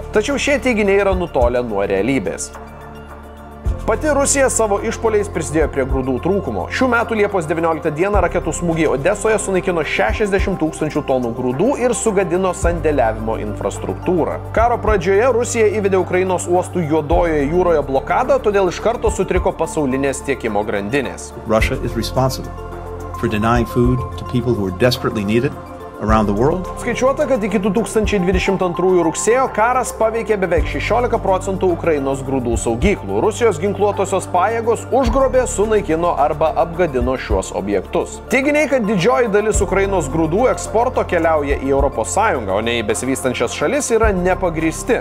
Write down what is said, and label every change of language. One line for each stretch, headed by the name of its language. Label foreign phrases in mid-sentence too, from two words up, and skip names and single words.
Lithuanian: Tačiau šie teiginiai yra nutolę nuo realybės. Pati Rusija savo išpuoliais prisidėjo prie grūdų trūkumo. Šių metų Liepos 19 dieną raketų smūgiai Odesoje sunaikino 60 000 tonų grūdų ir sugadino sandėliavimo infrastruktūrą. Karo pradžioje Rusija įvedė Ukrainos uostų Juodojoje jūroje blokadą, todėl iš karto sutriko pasaulinės tiekimo grandinės.
English: Russia is responsible for denying food to people who are desperately needed around the world.
Lithuanian: Skaičiuota, kad iki 2022 rugsėjo karas paveikė beveik 16% Ukrainos grūdų saugyklų. Rusijos ginkluotosios pajėgos užgrobė, sunaikino arba apgadino šiuos objektus. Teiginiai, kad didžioji dalis Ukrainos grūdų eksporto keliauja į ES, o ne į besivystančias šalis, yra nepagristi.